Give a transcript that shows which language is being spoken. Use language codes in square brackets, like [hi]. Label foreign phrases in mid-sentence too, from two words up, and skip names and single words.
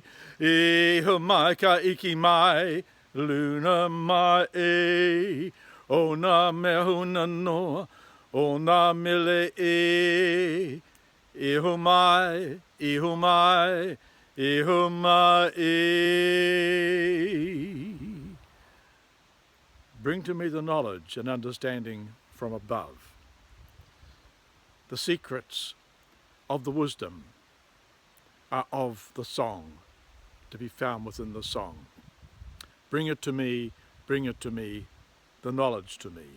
[haw] Ihu mai ka iki mai, luna mai e, ona mea huna noa, ona mele e. Ihu mai, ihu mai, ihu mai e. [en] Bring to me the knowledge and understanding from above, the secrets of the wisdom are of the song, to be found within the song. Bring it to me, the knowledge to me.